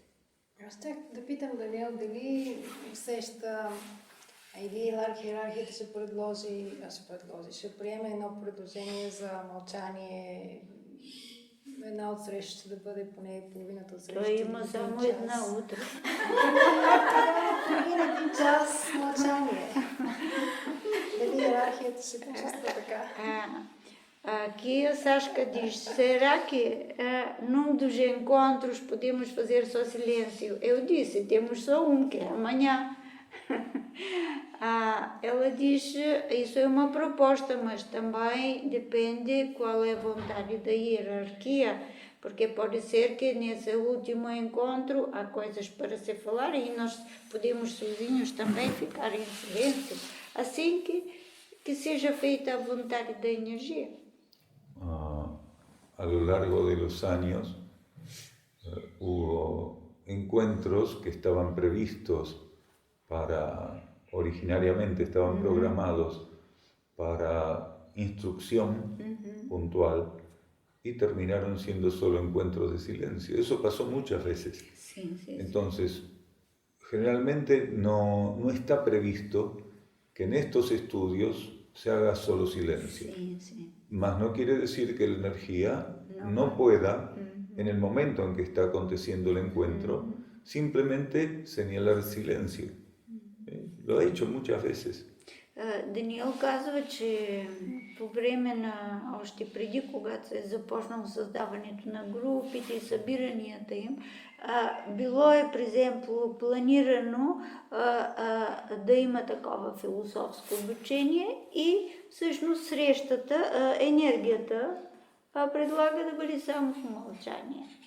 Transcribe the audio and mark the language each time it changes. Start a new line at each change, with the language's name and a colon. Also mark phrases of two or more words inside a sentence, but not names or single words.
Bulgarian: Аз чак да питам Даниел дали усеща или иерархията ще приеме едно предложение за мълчание, една от срещите да бъде поне половината от срещите. Той има само една утре. Един час мълчание. Дали иерархията ще почувства така?
Portuguese: Aqui a Sasca diz, será que num dos encontros podemos fazer só silêncio? Eu disse, temos só que é amanhã. Ela diz, isso é uma proposta, mas também depende qual é a vontade da hierarquia, porque pode ser que nesse último encontro há coisas para se falar e nós podemos sozinhos também ficar em silêncio, assim que seja feita a vontade da energia.
Spanish: A lo largo de los años hubo encuentros que estaban previstos originariamente estaban programados para instrucción puntual y terminaron siendo solo encuentros de silencio. Eso pasó muchas veces. Sí. Entonces, generalmente no está previsto que en estos estudios se haga solo silencio. Sí. Mas no quiere decir que la energía no pueda, en el momento en que está aconteciendo el encuentro, simplemente señalar silencio. Lo ha hecho muchas veces.
Bulgarian: Даниел казва, че по време на, още преди, когато се е започнало създаването на групите и събиранията им, било е, при екземпл, планирано да има такова философско обучение и всъщност срещата, енергията предлага да бъде само в мълчание.